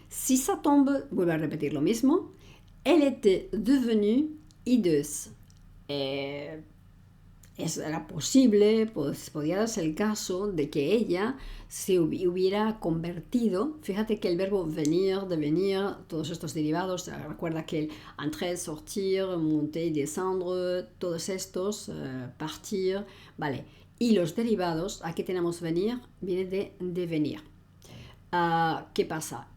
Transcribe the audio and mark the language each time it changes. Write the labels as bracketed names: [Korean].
[French] Si ça tombe, [Spanish] vuelvo a repetir lo mismo. [French] Elle était devenue hideuse. [Spanish] Era posible, pues podía darse el caso de que ella se hubiera convertido, fíjate que el verbo venir, devenir, todos estos derivados, recuerda que el [French] entrer, sortir, monter, descendre, [Spanish] todos estos, partir, vale, y los derivados, aquí tenemos venir, viene de devenir. ¿Qué pasa?